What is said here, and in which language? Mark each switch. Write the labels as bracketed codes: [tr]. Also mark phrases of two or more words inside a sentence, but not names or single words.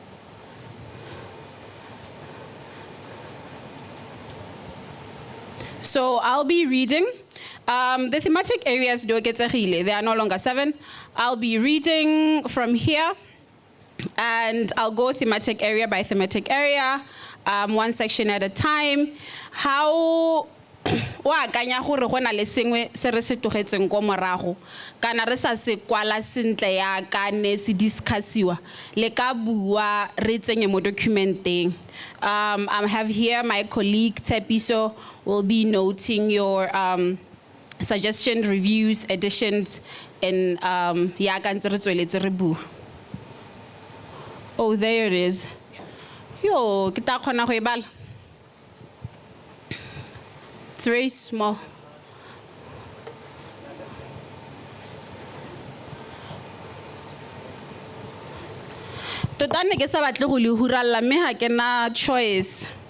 [en] So I'll be reading. The thematic areas, they are no longer 7. I'll be reading from here, and I'll go thematic area by thematic area, one section at a time. [tn] How wa kanya gore go na le sengwe se re se tlogetseng go morago kana re sa se kwala sentle ya ka ne se discussiwa le ka bua re tsenye mo documenteng. [en] I have here my colleague Tepiso will be noting your suggestions, reviews, additions, and [tn] ya ka ntse re tsweletse re bua. [en] Oh, there it is. [tn] Yo, ke ta khona go e bala. [en] It's very small. [tn] Tota ne ke sa batle go le huralla mme ha ke na choice.